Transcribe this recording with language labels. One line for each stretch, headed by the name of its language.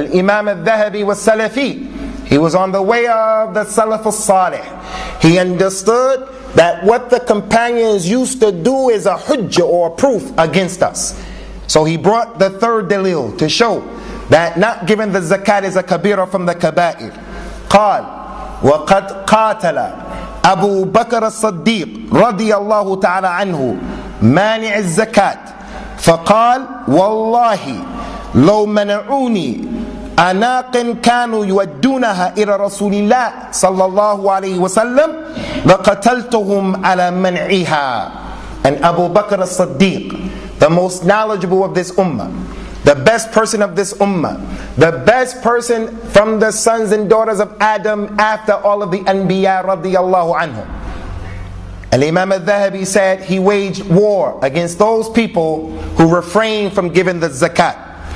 English: Al-Imam al-Dhahabi was Salafi. He was on the way of the Salaf al-Salih. He understood that what the companions used to do is a hujjah or a proof against us. So he brought the third dalil to show that not giving the zakat is a kabira from the kaba'ir.
Arabic: قال وقد قاتل أبو بكر الصديق رضي الله تعالى عنه مانع الزكاة فقال والله لو منعوني أناق كانوا يودونها إلى رسول الله صلى الله عليه وسلم لقتلتهم على منعها.
English: And Abu Bakr as-Siddiq, the most knowledgeable of this ummah, the best person of this ummah, the best person from the sons and daughters of Adam after all of the Anbiya radiyallahu anhum. Al-Imam al-Dhahabi said he waged war against those people who refrained from giving the zakat.